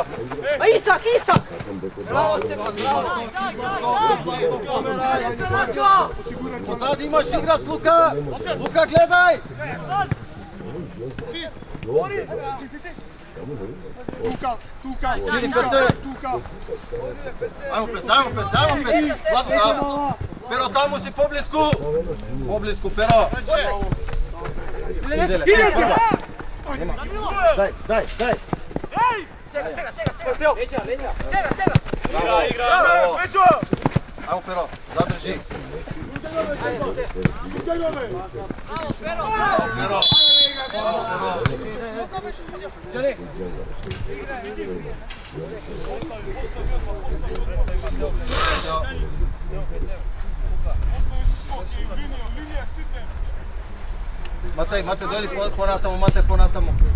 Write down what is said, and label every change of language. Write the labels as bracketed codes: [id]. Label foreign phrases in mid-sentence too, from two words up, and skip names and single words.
[mk] Исак! Браво, Стефан, браво! Позади имаш играч, Лука! Лука, гледај! Тука. Шири пеце. Тука. Ајмо пец. Влатко, Перо тамо си поблиску. Поблиску, Перо. Иделе, prva. Нема. Дај. Сега. Сега. Браво. Ајмо Перо, задржи. Pero. Матеј, дојди понатамо, Матеј, понатамо.